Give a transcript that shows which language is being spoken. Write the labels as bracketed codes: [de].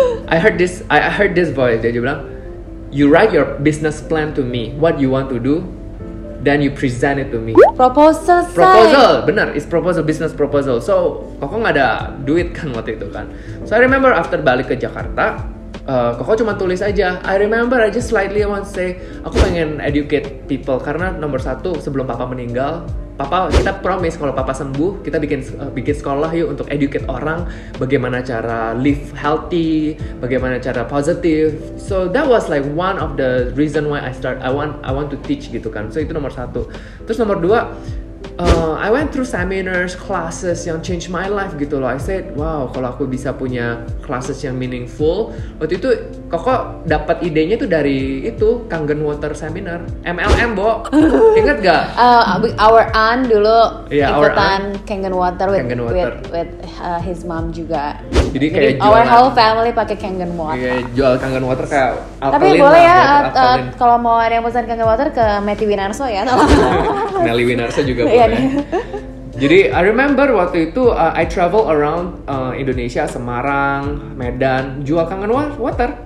[en] I heard this voice. [id] Dia bilang, [en] you write your business plan to me. What you want to do, then you present it to me. Proposal, benar, it's proposal, business proposal. [id] So, Koko nggak ada duit kan waktu itu kan. So [en] I remember after [id] balik ke Jakarta, Koko cuma tulis aja. I remember [en] I just slightly want to say, [id] aku pengen educate people karena nomor satu sebelum Papa meninggal, kita promise kalau Papa sembuh, kita bikin sekolah yuk untuk educate orang bagaimana cara [en] live healthy, [id] bagaimana cara positif. [en] So that was like one of the reason why I want to teach gitu kan. [id] So itu nomor satu. Terus nomor dua, [en] I went through seminars, [id] classes yang [en] change my life [id] gitu loh. [en] I said, wow, [id] kalau aku bisa punya classes yang meaningful. Waktu itu Koko dapat idenya tuh dari itu Kangen Water Seminar, MLM, Bo. Ingat gak? [en] Our aunt [id] dulu ikutan [en] aunt. Kangen Water with his mom juga. [id] Jadi kayak [en] our whole family pakai Kangen Water. [id] Iya, jual Kangen Water kayak alkaline. Tapi boleh ya, kalau mau ada yang pesan Kangen Water ke Meti Winarso ya. Nelly Winarso juga boleh. Jadi [en] I remember [id] waktu itu [en] I travel around Indonesia, [id] Semarang, Medan, jual Kangen Water.